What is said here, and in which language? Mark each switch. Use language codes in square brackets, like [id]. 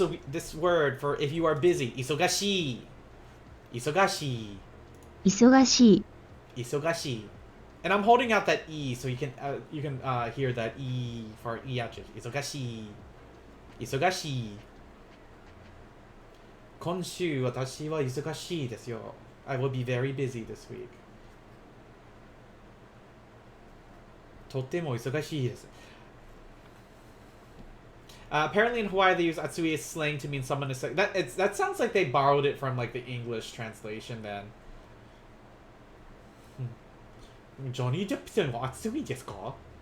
[en] This word for if you are busy, isogashi. [ja] Isogashi. 忙しい Isogashi. [en] And I'm holding out that E so you can hear that E for E object. [ja] Isogashi. Isogashi. 今週私は忙しいですよ. [en] I will be very busy this week. [ja] とっても忙しいです. [en] Apparently in Hawaii they use atsui as slang to mean someone is that sounds like they borrowed it from like the English translation then. [ja] Johnny Depp は暑いですか?